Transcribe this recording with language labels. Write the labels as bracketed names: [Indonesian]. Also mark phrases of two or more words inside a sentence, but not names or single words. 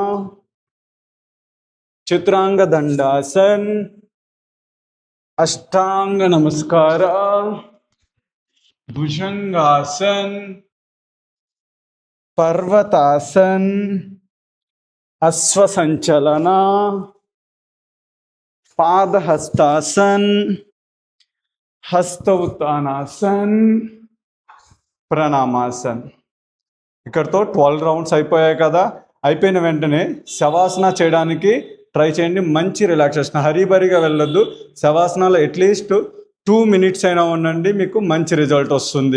[Sanskrit] चित्रांग दंडासन, अष्टांग नमस्कार, भुजंगासन, पर्वतासन, अश्व संचलना, पाद हस्तासन, हस्त उत्तानासन, ప్రణామాసన్. [Telugu] ఇక్కడతో 12 రౌండ్స్ అయిపోయాయి కదా. అయిపోయిన వెంటనే శవాసన చేయడానికి ట్రై చేయండి. మంచి రిలాక్సేషన్, హరీబరీగా వెళ్ళొద్దు. శవాసనాలో [English] at least [Telugu] 2 మినిట్స్ అయినా ఉండండి, మీకు మంచి రిజల్ట్ వస్తుంది.